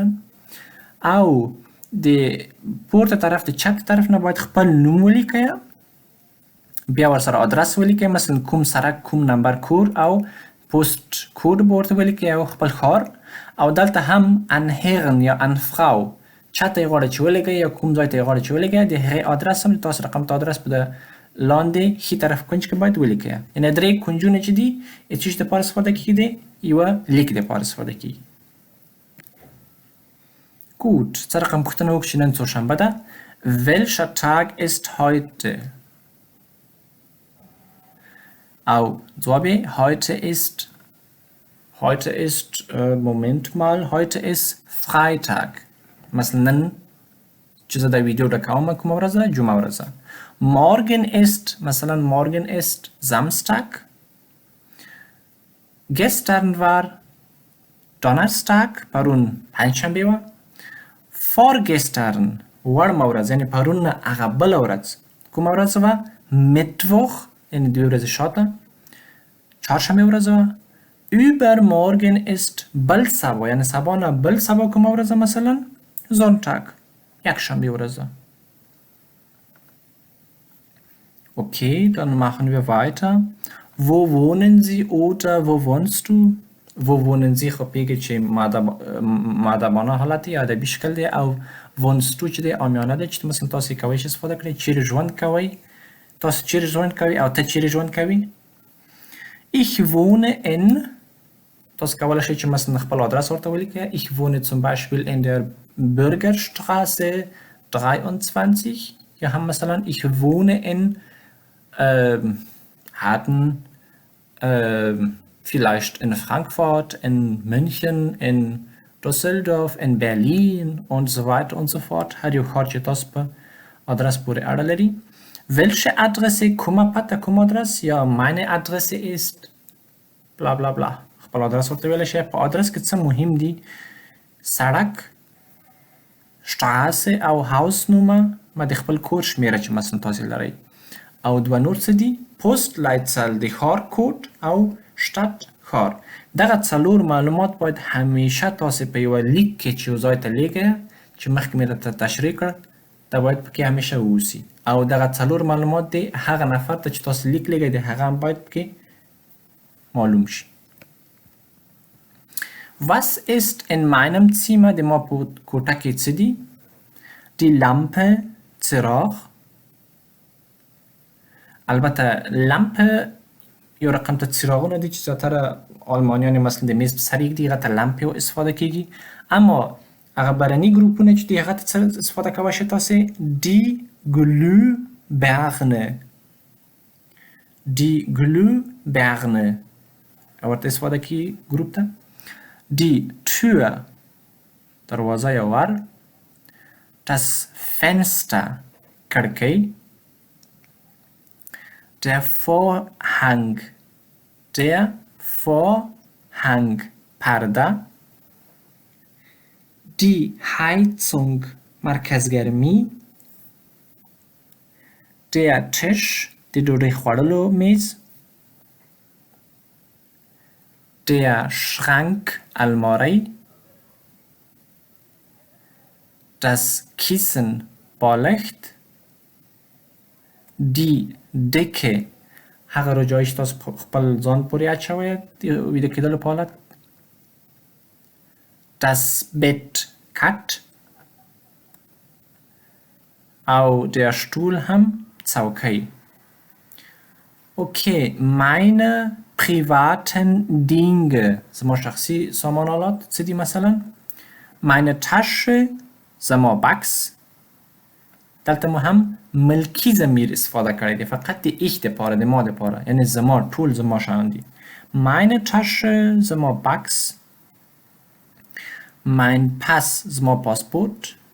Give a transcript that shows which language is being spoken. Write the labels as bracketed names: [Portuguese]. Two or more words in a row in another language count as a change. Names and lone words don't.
[Pashto] او د پورته طرف د چپ طرف نه باید خپل نوم ولیکئ، بیا ورسره آدرس ولیکئ، مثلا کوم سرک، کوم نمبر کور او پوسټ کود به ورته ولیکئ او خپل ښار. او دلته هم [German] an Herren [Pashto] یا [German] an Frau [Pashto] چاته یې غواړئ چې ولیږئ یا کوم ځای ته یې غواړئ چې ولیږئ، د هغې آدرس هم د تاسو رقم ته آدرس په د لاندې ښي طرف کونج کې باید ولیکئ. یعنې درې کونجونه چې دي څه شي دپاره استفاده کېږي؟ یوه لیک دپاره استفاده کېږي. Gut, څه رقم پوښتنه وکړو چې نن څوارشنبه ده. [German] Welcher Tag ist heute? [Pashto] او جواب [German] heute ist Moment mal, heute ist Freitag. [Pashto] مثلا نن چې زه دا ویډیو ډکوم کومه ورځ ده؟ جمعه ورځ ده. [German] Morgen ist مثلا morgen ist Samstag. Gestern war Donnerstag. [Pashto] پرون پنجشنبه وه. Vorgestern وړمه ورځ یعنې پرون نه هغه بله ورځ کومه ورځ وه؟ Mittwoch یعنې دوی ورځې شاته چهارشنبه ورځ وه. [German] Übermorgen ist [Pashto] بل سبا یعنې سبا نه بل سبا کومه ورځ مثلا؟ Sonntag یکشنبه ورځ ده. [German] Okay, dann machen wir weiter. Wo wohnen Sie oder wo wohnst du? Wo wohnen Sie [Pashto] خو پیږي چې مؤدبانه حالت یا ادبي شکل دی، او [German] wohnst du [Pashto] چې دی عامیانه دی چې مثلا تاسو یې کولی شئ استفاده کړئ. چیرې ژوند کوئ؟ تاسو چیرې ژوند کوئ او ته چیرې ژوند کوئ؟ [German] Ich wohne in [Pashto] تاسو کولی شئ چې مثلا خپل آدرس ورته ولیکئ. [German] Ich wohne zum Beispiel in der Bürgerstraße 23. [Pashto] یا هم مثلا [German] ich wohne in Hatten, vielleicht in Frankfurt, in München, in Düsseldorf, in Berlin und so weiter und so fort. [Pashto] هر یو ښار چې تاسو په آدرس پورې اړه لري. [German] Welche Adresse [Pashto] کومه پته کوم آدرس یا [German] meine Adresse ist bla bla bla [Pashto] خپل آدرس ورته ویلی شي. په آدرس کې څه مهم دي؟ سړک، Straße او هاوس نومه، ما د خپل کور شمیره چې مثلا تاسې لرئ، او دوه نور څه دي؟ پوسټ لایټسل د ښار کوډ او شتات ښار. دغه څلور معلومات باید همیشه تاسې په یوه لیک کې چې یو ځای ته لیږئ چې مخکې مې درته تشریح کړ دا باید پکې همیشه واوسي، او دغه څلور معلومات دی هغه نفر ته چې تاسې لیک لیږئ د هغه هم باید پکې معلوم شي. [German] Was ist in meinem Zimmer؟ [Pashto] د ما په کوټه کې څه دي؟ [German] Die Lampe [Pashto] څراغ. البته لمپه یو رقم ته څراغونه دي چې زیاتره آلمانیان مثلا د میز په سر یږدي هغه ته لمپې استفاده کیږي، اما هغه برني ګروپونه چې دي هغه ته څه استفاده کولی شئ تاسې؟ [German] Die Glühbirne. Die Glühbirne [Pashto] ورته استفاده کیږي ګروپ ته. [German] Die Tür [Pashto] دروازه یا ور. [German] Das Fenster کړکۍ. Der Vorhang پرده. Die Heizung مرکزگرمی. Der Tisch [Pashto] د ډوډۍ خوړلو میز. [German] Der Schrank الماری. Das Kissen بالښت. Die Decke [Pashto] هغه رجایی چې تاسو خپل ځان پورې اچوئ د ویده کېدلو په حالت. [German] Das Bett [Pashto] کټ او [German] der Stuhl [Pashto] هم څوکۍ. [German] Okay, meine privaten Dinge [Pashto] زما شخصي سامانالات څه دي مثلا؟ [German] meine Tasche [Pashto] زما بکس. دلته مو هم ملکی ضمیر استفاده کړی دی، فقط د ich دپاره د ما دپاره، یعنی زما ټول زما شیان دي. [German] meine Tasche [Pashto] زما بکس. [German] mein Pass [Pashto] زما پاسپورت.